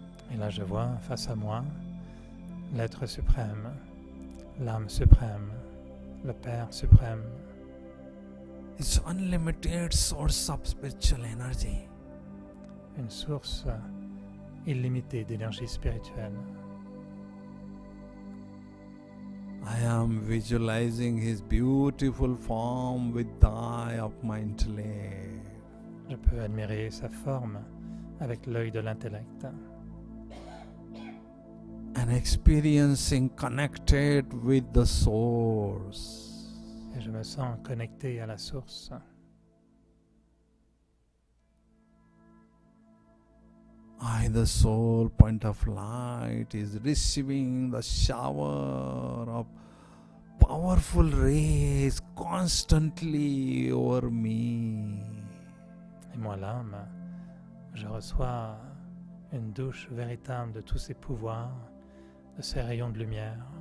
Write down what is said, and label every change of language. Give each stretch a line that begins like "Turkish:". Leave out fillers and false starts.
French: Et là, je vois face à moi l'être suprême, l'âme suprême, le Père suprême.
English: It's unlimited source of spiritual energy.
French: Une source illimitée d'énergie spirituelle.
English: I am visualizing his beautiful form with the eye of my intellect.
French: Je peux admirer sa forme avec l'œil de l'intellect.
English: And experiencing connected with the source.
French: Et je me sens connecté à la source.
English: I, the soul point of light, is receiving the shower of powerful rays constantly over me.
French: Et moi, l'âme, je reçois une douche véritable de tous ces pouvoirs, de ces rayons de lumière.